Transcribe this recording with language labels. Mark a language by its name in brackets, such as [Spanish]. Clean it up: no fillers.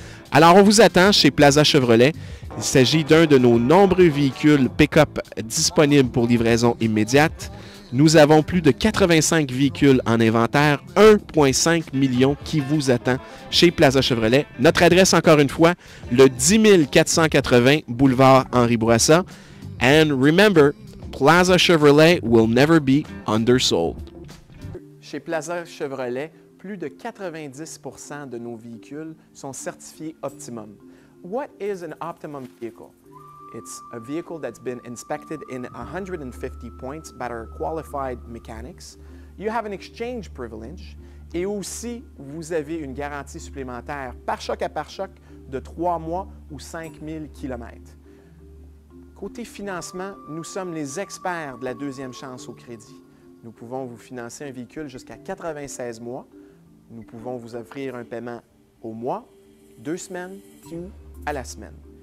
[French] Alors, on vous attend chez Plaza Chevrolet. Il s'agit d'un de nos nombreux véhicules pick-up disponibles pour livraison immédiate. Nous avons plus de 85 véhicules en inventaire, 1,5 million qui vous attend chez Plaza Chevrolet. Notre adresse, encore une fois, le 10 480 boulevard Henri Bourassa. [English] And remember, Plaza Chevrolet will never be undersold. [French] Chez Plaza Chevrolet, plus de 90% de nos véhicules sont certifiés Optimum. [English] What is an Optimum vehicle? It's a vehicle that's been inspected in 150 points by our qualified mechanics. You have an exchange privilege [French] et aussi vous avez une garantie supplémentaire par choc à pare-choc de 3 mois ou 5000 km. Côté financement, nous sommes les experts de la deuxième chance au crédit. Nous pouvons vous financer un véhicule jusqu'à 96 mois. Nous pouvons vous offrir un paiement au mois, 2 semaines ou à la semaine.